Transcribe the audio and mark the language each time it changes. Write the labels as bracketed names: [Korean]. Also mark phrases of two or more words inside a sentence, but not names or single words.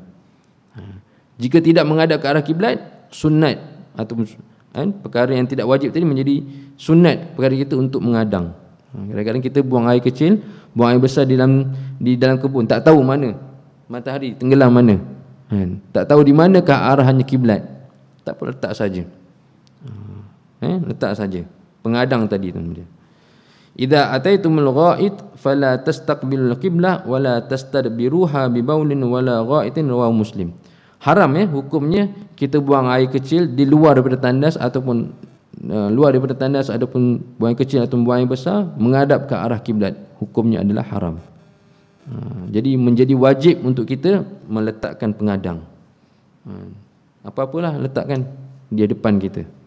[Malay] Jika tidak menghadap ke arah kiblat, sunat ataupun perkara yang tidak wajib tadi menjadi sunat perkara kita untuk mengadang. Kadang-kadang kita buang air kecil, buang air besar di dalam kebun, tak tahu mana matahari tenggelam mana, tak tahu di manakah arahannya kiblat. Tak apa, letak saja. Letak saja pengadang tadi tu dia. [Arabic] إذا أتيتم الغائط فلا تستقبلوا القبلة ولا تستدبروها ببول ولا غائط، رواه مسلم. [Malay] Haram hukumnya kita buang air kecil di luar daripada tandas ataupun luar daripada tandas ataupun buang air kecil atau buang air besar menghadap ke arah kiblat. Hukumnya adalah haram. Jadi menjadi wajib untuk kita meletakkan pengadang. Apa-apalah letakkan di depan kita.